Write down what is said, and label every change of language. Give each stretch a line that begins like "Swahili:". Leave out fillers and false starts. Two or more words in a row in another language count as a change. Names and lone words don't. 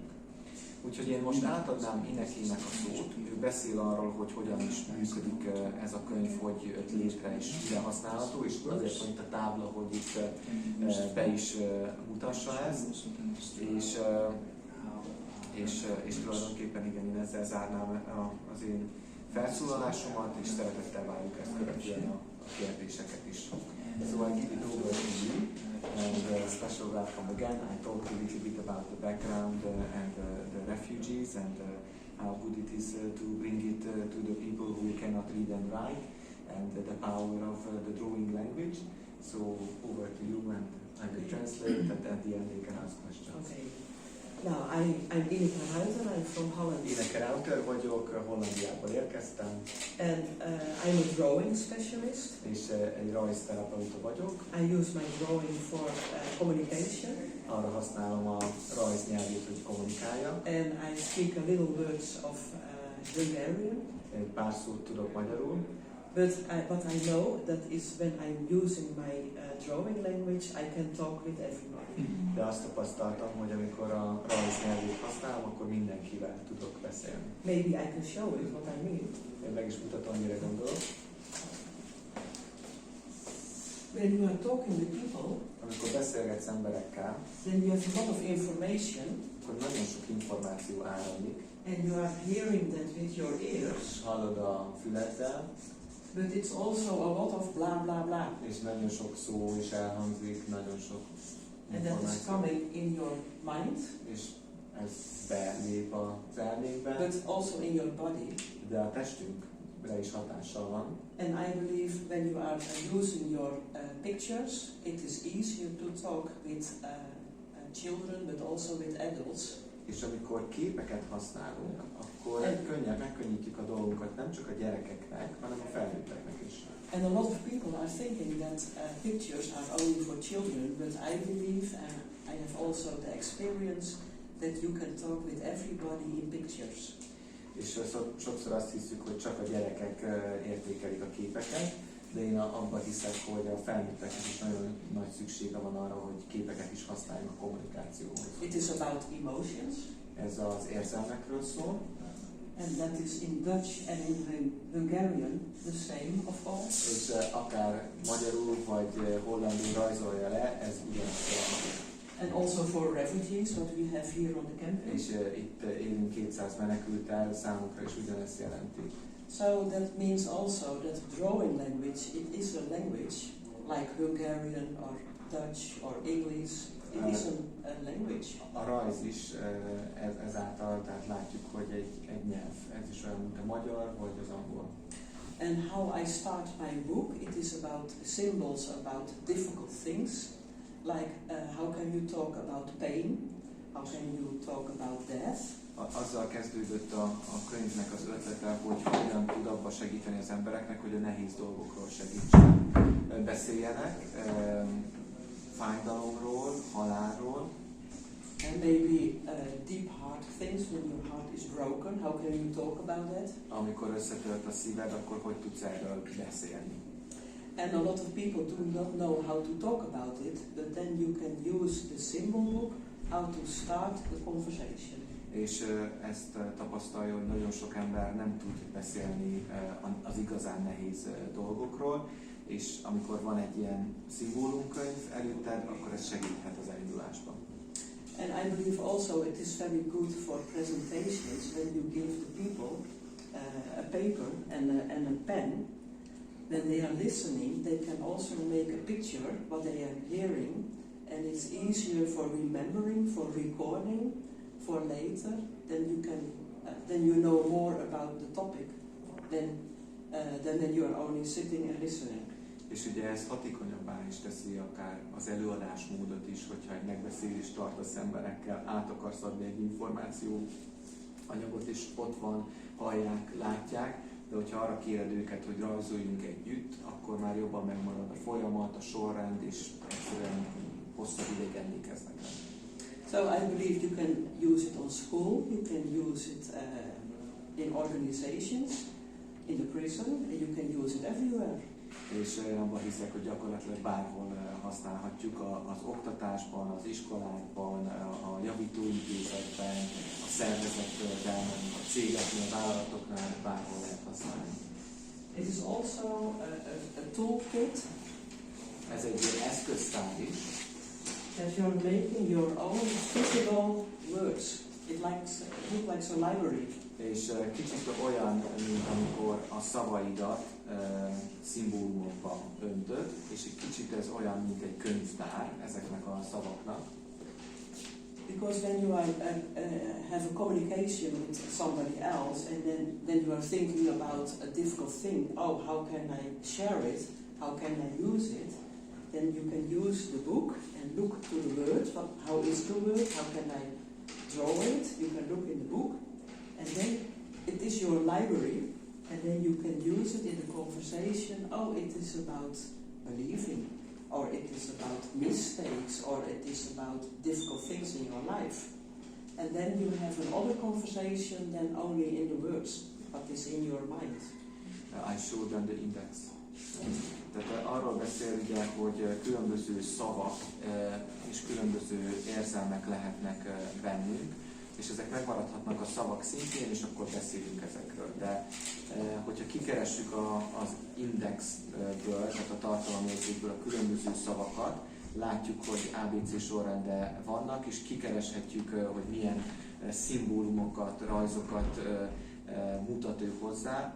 Hungarian: Úgyhogy én most átadnám Inekének a szót, ő beszél arról, hogy hogyan is működik ez a könyv, hogy jött létre és mire használható, és azért van itt a tábla, hogy itt be is mutassa ezt, és tulajdonképpen igen, én ezzel zárnám az én felszólalásomat, és szeretettel várjuk ezt követően a kérdéseket is.
English: So I give it over to you, and special welcome again. I talked a little bit about the background and the refugees and how good it is to bring it to the people who cannot read and write, and the power of the drawing language. So over to you, and I will translate, and at the end they can ask questions. Okay. Now, I'm Ineke Ruyter, I'm from Holland.
Hungarian: Ineke Ruyter vagyok, Hollandiából érkeztem.
English: And I'm a drawing specialist.
Hungarian: És egy rajzterapeuta vagyok.
English: I use my drawing for communication.
Hungarian: Arra használom a rajznyelvét, hogy kommunikáljak.
English: And I speak a little words of Hungarian.
Hungarian: Egy pár szót tudok magyarul.
English: But I know that is when I'm using my drawing language, I can talk with everybody.
Hungarian: De azt tapasztaltam, hogy amikor a rajznyelvét használom, akkor mindenkivel tudok beszélni.
English: Maybe I can show you what I mean.
Hungarian: Én meg is mutatom, mire gondolok.
English: when you are talking with people,
Hungarian: amikor beszélgetsz emberekkel,
English: then you have a lot of information,
Hungarian: akkor nagyon sok információ áramlik,
English: and you are hearing that with your ears,
Hungarian: hallod a füleddel,
English: but it's also a lot of blah blah blah.
Hungarian: és nagyon sok szó is elhangzik, nagyon sok
English: And that is
Hungarian: információ,
English: coming in your mind,
Hungarian: és ez belép az elménkbe,
English: but also in your body.
Hungarian: de a testünkre is hatással van.
English: And I believe when you are using your pictures, it is easier to talk with children, but also with adults.
Hungarian: És amikor képeket használunk, akkor könnyen megkönnyítjük a dolgunkat nem csak a gyerekeknek, hanem a felnőtteknek is.
English: And a lot of people are thinking that pictures are only for children, but I believe, and I have also the experience, that you can talk with everybody in pictures.
Hungarian: És sokszor azt hiszük, hogy csak a gyerekek értékelik a képeket, de én abban hiszek, hogy a felnőtteknek is nagyon nagy szüksége van arra, hogy képeket is használjuk a kommunikációhoz.
English: It is about emotions.
Hungarian: Ez az érzelmekről szól.
English: And that is in Dutch and in Hungarian the same, of course.
Hungarian: És akár magyarul vagy hollandul rajzolja le, ez ugyanazt jelenti.
English: And also for refugees, what we have here on the campus.
Hungarian: És itt élünk 200 menekülttel, számukra is ugyanezt jelenti.
English: So that means also that drawing language, it is a language like Hungarian or Dutch or English. It is a language.
Hungarian: A rajz is ezáltal, tehát látjuk, hogy egy nyelv. Ez is olyan, mint a magyar vagy az angol.
English: And how I start my book, it is about symbols, about difficult things, like how can you talk about pain, how can you talk about death.
Hungarian: Azzal kezdődött a könyvnek az ötlete, hogy hogyan tud abba segíteni az embereknek, hogy a nehéz dolgokról segítsen. Beszéljenek, fájdalomról, halálról.
English: And maybe deep heart things, when your heart is broken, how can you talk about that?
Hungarian: Amikor összetört a szíved, akkor hogy tudsz erről beszélni?
English: And a lot of people do not know how to talk about it, but then you can use the symbol book, how to start the conversation.
Hungarian: És ezt tapasztalja, hogy nagyon sok ember nem tud beszélni az igazán nehéz dolgokról, és amikor van egy ilyen szimbólumkönyv előtted, akkor ez segíthet az elindulásban.
English: And I believe also it is very good for presentations when you give the people a paper and a pen. When they are listening, they can also make a picture what they are hearing, and it's easier for remembering, for recording, for later. Then you know more about the topic than when you are only sitting and listening.
Hungarian: És ugye ez hatékonyabbá is teszi akár az előadásmódot is, hogyha egy megbeszélést tartasz emberekkel, át akarsz adni egy információ anyagot, és ott van, hallják, látják, de hogyha arra kéred őket, hogy rajzoljunk együtt, akkor már jobban megmarad a folyamat, a sorrend, és egyszerűen hosszabb ideig emlékeznek rá.
English: So I believe you can use it on school, you can use it in organizations, in the prison, and you can use it everywhere.
Hungarian: És abban hiszek, hogy gyakorlatilag bárhol használhatjuk az oktatásban, az iskolákban, a javítóintézetben, a szervezetben, a cégeknél, a vállalatoknál, bárhol lehet használni.
English: It is also a toolkit.
Hungarian: Ez egy eszköztár is.
English: That you are making your own physical words. It looks like a library.
Hungarian: És kicsit olyan, mint amikor a szavaidat szimbólumokba öntöd, és egy kicsit ez olyan, mint egy könyvtár ezeknek a szavaknak.
English: Because when you have a communication with somebody else, and then you are thinking about a difficult thing, oh, how can I share it? How can I use it? Then you can use the book and look to the word. How is the word? How can I draw it? You can look in the book, and then it is your library, and then you can use it in the conversation. Oh, it is about believing, or it is about mistakes, or it is about difficult things in your life. And then you have another conversation than only in the words, what is in your mind. I showed them the index.
Hungarian: Tehát arról beszél ugye, hogy különböző szavak és különböző érzelmek lehetnek bennünk, és ezek megmaradhatnak a szavak szintjén, és akkor beszélünk ezekről. De hogyha kikeressük az indexből, tehát a tartalomjegyzékből a különböző szavakat, látjuk, hogy ABC sorrendben vannak, és kikereshetjük, hogy milyen szimbólumokat, rajzokat mutat ő hozzá.